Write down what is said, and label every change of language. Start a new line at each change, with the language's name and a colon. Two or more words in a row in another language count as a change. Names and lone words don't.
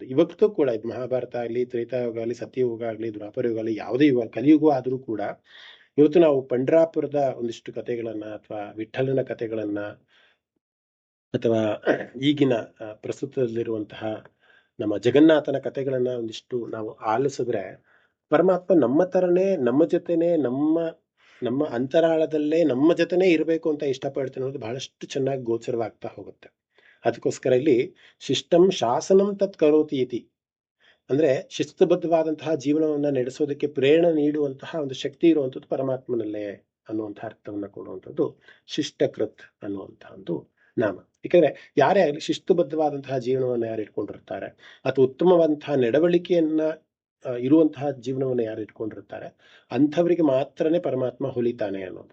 Kannada: ಇವತ್ತು ಕೂಡ ಇದು ಮಹಾಭಾರತ ಆಗಲಿ, ತ್ರೇತಾಯುಗ ಆಗಲಿ, ಸತ್ಯಯುಗ ಆಗಲಿ, ದ್ವಾಪರ ಯುಗ ಆಗಲಿ, ಯಾವುದೇ ಯುಗ, ಕಲಿಯುಗ ಆದರೂ ಕೂಡ ಇವತ್ತು ನಾವು ಪಂಡ್ರಾಪುರದ ಒಂದಿಷ್ಟು ಕಥೆಗಳನ್ನ ಅಥವಾ ವಿಠಲನ ಕಥೆಗಳನ್ನ ಅಥವಾ ಈಗಿನ ಪ್ರಸ್ತುತದಲ್ಲಿರುವಂತಹ ನಮ್ಮ ಜಗನ್ನಾಥನ ಕಥೆಗಳನ್ನ ಒಂದಿಷ್ಟು ನಾವು ಆಲಿಸಿದ್ರೆ ಪರಮಾತ್ಮ ನಮ್ಮ ತರನೇ, ನಮ್ಮ ಜೊತೆನೆ, ನಮ್ಮ ಅಂತರಾಳದಲ್ಲೇ ನಮ್ಮ ಜೊತೆನೇ ಇರಬೇಕು ಅಂತ ಇಷ್ಟಪಡ್ತೀನಿ ಅನ್ನೋದು ಬಹಳಷ್ಟು ಚೆನ್ನಾಗಿ ಗೋಚರವಾಗ್ತಾ ಹೋಗುತ್ತೆ. ಅದಕ್ಕೋಸ್ಕರ ಇಲ್ಲಿ
Sanskrit: ಶಿಷ್ಟಂ ಶಾಸನಂ ತತ್ ಕರೋತಿ ಇತಿ,
Kannada: ಅಂದ್ರೆ ಶಿಸ್ತುಬದ್ಧವಾದಂತಹ ಜೀವನವನ್ನ ನಡೆಸೋದಕ್ಕೆ ಪ್ರೇರಣೆ ನೀಡುವಂತಹ ಒಂದು ಶಕ್ತಿ ಇರುವಂಥದ್ದು ಪರಮಾತ್ಮನಲ್ಲೇ ಅನ್ನುವಂಥ ಅರ್ಥವನ್ನು ಕೊಡುವಂಥದ್ದು ಶಿಷ್ಟಕೃತ್ ಅನ್ನುವಂಥ ಒಂದು ನಾಮ. ಏಕೆಂದರೆ ಯಾರೇ ಆಗಲಿ ಶಿಸ್ತುಬದ್ಧವಾದಂತಹ ಜೀವನವನ್ನು ಯಾರು ಇಟ್ಕೊಂಡಿರ್ತಾರೆ ಅಥವಾ ಉತ್ತಮವಾದಂತಹ ನಡವಳಿಕೆಯನ್ನ ಇರುವಂತಹ ಜೀವನವನ್ನು ಯಾರು ಇಟ್ಕೊಂಡಿರ್ತಾರೆ ಅಂಥವರಿಗೆ ಮಾತ್ರನೇ ಪರಮಾತ್ಮ ಹೊಲಿತಾನೆ ಅನ್ನೋದು.